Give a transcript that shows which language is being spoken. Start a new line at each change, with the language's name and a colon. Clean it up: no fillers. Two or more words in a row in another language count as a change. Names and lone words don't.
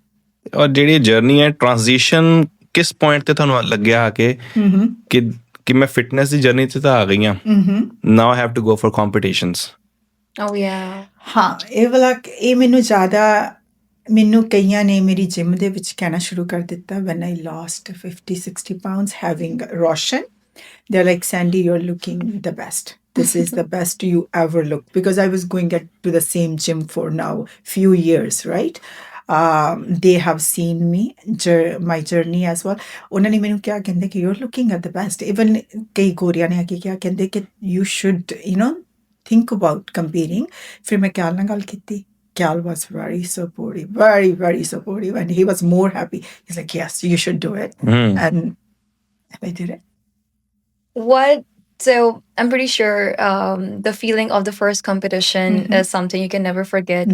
Punjabi: ਔਰ ਜਿਹੜੀ ਜਰਨੀ ਹੈ, ਟ੍ਰਾਂਜੀਸ਼ਨ ਕਿਸ ਪੁਆਇੰਟ ਤੇ ਤੁਹਾਨੂੰ ਲੱਗਿਆ ਆ ਕੇ ਕਿ ਮੈਂ ਫਿਟਨੈਸ ਦੀ ਜਰਨੀ ਤੇ ਤਾਂ ਆ ਗਈ ਹਾਂ,
English: now I have to go for competitions?
Punjabi: ਹਾਂ, ਇਹ ਵਾਲਾ ਇਹ ਮੈਨੂੰ ਜ਼ਿਆਦਾ ਮੈਨੂੰ ਕਈਆਂ ਨੇ ਮੇਰੀ ਜਿਮ ਦੇ ਵਿੱਚ ਕਹਿਣਾ ਸ਼ੁਰੂ ਕਰ ਦਿੱਤਾ
English: when I lost 50-60 pounds having Roshan. They're like, Sandy, you're looking the best. This is the best you ever looked. Because I was going to the same gym for now few years, right? They have seen me, my journey as well.
Punjabi: ਉਹਨਾਂ ਨੇ ਮੈਨੂੰ ਕਿਹਾ, ਕਹਿੰਦੇ ਕਿ
English: you're looking at the best.
Punjabi: Even ਕਈ ਗੋਰੀਆਂ ਨੇ ਆ ਕੇ ਕਿਹਾ, ਕਹਿੰਦੇ ਕਿ
English: you should, think about competing.
Punjabi: ਫਿਰ ਮੈਂ ਕਿਆਲ ਨਾਲ ਗੱਲ ਕੀਤੀ।
English: Cal was very supportive, very, very supportive. And he was more happy. He's like, yes, you should do it. And I did it. So I'm pretty sure the feeling of the first competition is something you can never forget.